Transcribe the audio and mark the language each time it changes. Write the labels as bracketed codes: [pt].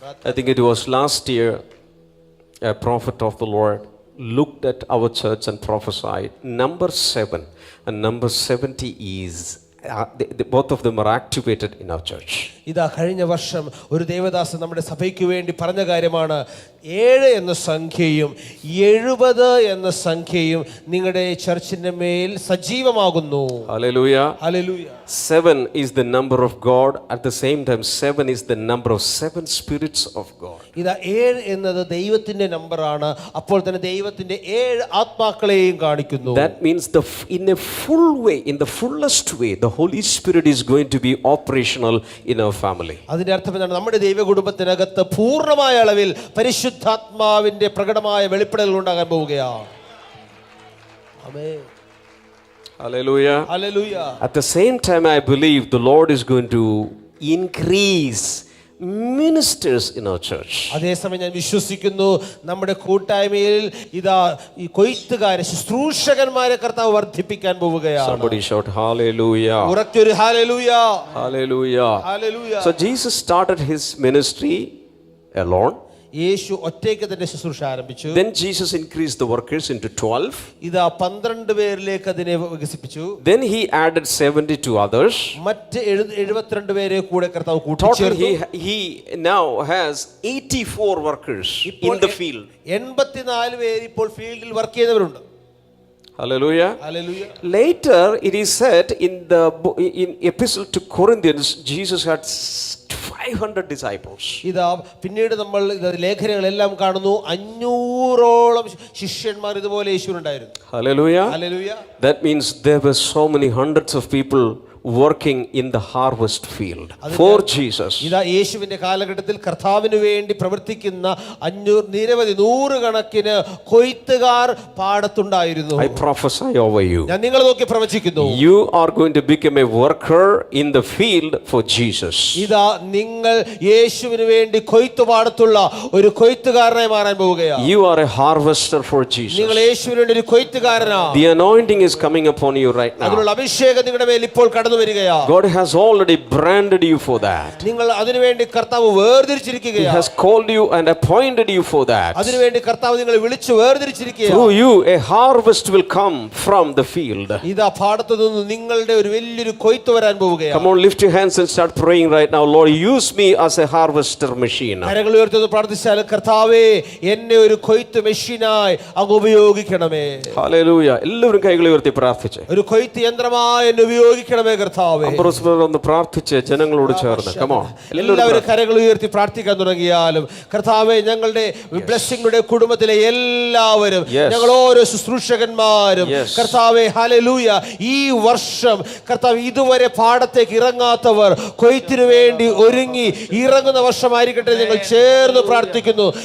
[en] I think it was last year a prophet of the Lord looked at our church and prophesied. Number 7 and number 70 is both of them are activated in our church. [ml] ഇതാ കഴിഞ്ഞ വർഷം ഒരു ദേവദാസൻ നമ്മുടെ സഭയ്ക്ക് വേണ്ടി പറഞ്ഞ കാര്യമാണ്, 7 എന്ന സംഖ്യയും 70 എന്ന സംഖ്യയും നിങ്ങളുടെ ചർച്ചിന്റെ മേൽ സജീവമാകുന്നു. [en] Hallelujah. Hallelujah. 7 is the number of God. At the same time 7 is the number of 7 spirits of God. [ml] ഇതാ 7 എന്നത് ദൈവത്തിന്റെ നമ്പറാണ്. അപ്പോൾ തന്നെ ദൈവത്തിന്റെ 7 ആത്മാക്കളെയും കാണിക്കുന്നു. [en] That means in a full way, in the fullest way, the Holy Spirit is going to be operational in our family. [ml] അതിന്റെ അർത്ഥം എന്താണ്? നമ്മുടെ ദൈവ കുടുംബത്തിനകത്ത് പൂർണ്ണമായ അളവിൽ പരിശുദ്ധാത്മാവിന്റെ പ്രകടമായ വെളിപ്പെടലുകൾ ഉണ്ടാകാൻ പോവുകയാണ്. ആമേൻ. [en] Hallelujah. Hallelujah. At the same time, I believe the Lord is going to increase ministers in our church. [ml] അതേസമയം ഞാൻ വിശ്വസിക്കുന്നു നമ്മുടെ കൂട്ടായ്മയിൽ ഇതാ ഈ കൊയ്ത്തുകാരെ, ശുശ്രൂഷകന്മാരെ കർത്താവ് വർദ്ധിപ്പിക്കാൻ പോവുകയാണ്. [en] Somebody shout hallelujah. [ml] ഉറക്കൊരു hallelujah. [en] Hallelujah. Hallelujah. So Jesus started his ministry alone. [ml] യേശു ഒറ്റയ്ക്ക് തന്നെ ശുശ്രൂഷ ആരംഭിച്ചു. [en] Then Jesus increased the workers into 12. [ml] ഇതാ 12 പേരിലേക്ക് അതിനെ വികസിപ്പിച്ചു. [en] Then he added 72 others. [ml] മറ്റ് 72 പേരെ കൂടെ കർത്താവ് കൂട്ടിച്ചേർത്തു. [en] He now has 84 workers in the field. [ml] 84 പേര് ഇപ്പോൾ ഫീൽഡിൽ വർക്ക് ചെയ്യുന്നവരുണ്ട്. [en] Hallelujah. Hallelujah. Later it is said in epistle to Corinthians, Jesus had 500 disciples. [ml] ഇതാ പിന്നീട് നമ്മൾ ലേഖനങ്ങളെല്ലാം കാണുന്നു, 500 നൂറോളം ശിഷ്യന്മാർ ഇതുപോലെ യേശുവിനുണ്ടായിരുന്നു. [en] Hallelujah. [ml] Hallelujah. [en] That means there were so many hundreds of people working in the harvest field for Jesus. [ml] ഇതാ യേശുവിന്റെ കാലഘട്ടത്തിൽ കർത്താവിന് വേണ്ടി പ്രവർത്തിക്കുന്ന 500 നിരവധി നൂറുകണക്കിന് കൊയ്ത്തുകാർ പാടത്തുണ്ടായിരുന്നു. [en] I prophesy over you. [ml] ഞാൻ നിങ്ങളെ നോക്കി പ്രവചിക്കുന്നു. [en] You are going to become a worker in the field for Jesus. [ml] ഇതാ നിങ്ങൾ യേശുവിന് വേണ്ടി കൊയ്ത്തുപാടത്തുള്ള ഒരു കൊയ്ത്തുകാരനായി മാറാൻ പോവുകയാണ്. [en] You are a harvester for Jesus. [ml] നിങ്ങൾ യേശുവിന് വേണ്ടി ഒരു കൊയ്ത്തുകാരനാണ്. [en] The anointing is coming upon you right now. [ml] അതിനുള്ള അഭിഷേകം നിങ്ങളുടെ മേൽ ഇപ്പോൾ കടന്നു വരികയാണ്. [en] God has already branded you for that. [ml] നിങ്ങൾ അതിനുവേണ്ടി കർത്താവ് വേർതിരിച്ചിരിക്കുകയാണ്. [en] He has called you and appointed you for that. [ml] അതിനുവേണ്ടി കർത്താവ് നിങ്ങളെ വിളിച്ചു വേർതിരിച്ചിരിക്കുകയാണ്. [en] Through you a harvest will come from the field. [ml] ഇതാ പാടത്തു നിന്ന് നിങ്ങളുടെ ഒരു വലിയൊരു കൊയ്ത്ത് വരാൻ പോവുകയാണ്. [en] Come on, lift your hands and start praying right now. Lord, use me as a harvester machine. [ml] കരങ്ങൾ ഉയർത്തി പ്രാർത്ഥിച്ചാൽ കർത്താവേ എന്നെ ഒരു കൊയ്ത്ത് മെഷീനായി അങ്ങ് ഉപയോഗിക്കണമേ. [en] Hallelujah. [ml] എല്ലാവരും കൈകൾ ഉയർത്തി പ്രാർത്ഥിച്ചേ. ഒരു കൊയ്ത്ത് യന്ത്രമായി എന്നെ ഉപയോഗിക്കണമേ കർത്താവേ. ഒന്ന് പ്രാർത്ഥിച്ച് ജനങ്ങളോട് ചേർന്ന് [en] come on. [ml] എല്ലാവരും കരങ്ങൾ ഉയർത്തി പ്രാർത്ഥിക്കാൻ തുടങ്ങിയാലും കർത്താവേ ഞങ്ങളുടെ ബ്ലെസ്സിംഗുടെ കുടുംബത്തിലെ എല്ലാവരും ഞങ്ങൾ ഓരോ ശുശ്രൂഷകന്മാരും കർത്താവേ ഹല്ലേലൂയ ഈ വർഷം കർത്താവ് ഇതുവരെ പാടത്തേക്ക് ഇറങ്ങാത്തവർ കൊയ്ത്തിനു വേണ്ടി ഒരുങ്ങി ഇറങ്ങുന്ന വർഷമായിരിക്കട്ടെ ഞങ്ങൾ ചേർന്ന് പ്രാർത്ഥിക്കുന്നു.